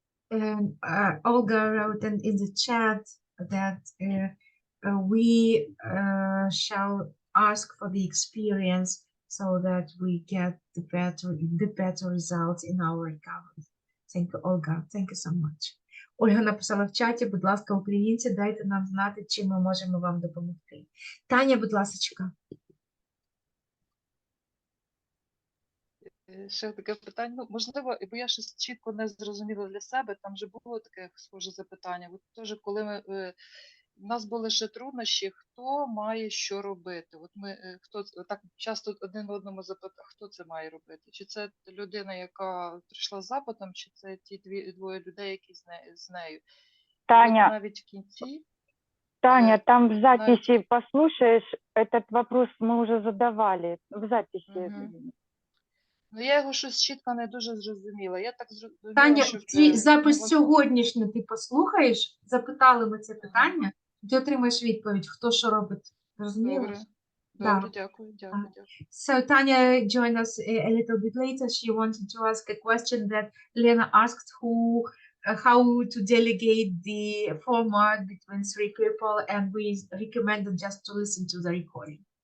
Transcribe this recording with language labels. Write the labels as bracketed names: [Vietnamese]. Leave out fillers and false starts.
[English] And Olga wrote in the chat that we shall ask for the experience so that we get the better results in our recovery. Thank you, Olga. Thank you so much. [Ukrainian] Ольга написала в чаті, будь ласка, українці, дайте нам знати, чим ми можемо вам допомогти. Таня, будь ласка. Ще таке питання. Ну, можливо, бо я щось чітко не зрозуміла для себе. Там вже було таке схоже запитання. От теж, коли у нас були ще труднощі, хто має що робити? От ми хто так часто один одному запитав, хто це має робити? Чи це людина, яка прийшла з запитом, чи це ті двоє людей, які з нею? Таня, от навіть в кінці. [Russian] Таня, там в записи послушаешь, этот вопрос мы уже задавали в записи. Угу. [Ukrainian] Ну, я його щось чітко не дуже зрозуміла. Я так зрозуміла, Таня, що... запис сьогоднішній ти послухаєш, запитали ми це питання, ти отримаєш відповідь, хто що робить. Розумієш? Добре, дякую. [English] So Tanya joined us a little bit later. She wanted to ask a question that Lena asked, how to delegate the format between 3 people, and we recommended just to listen to the recording.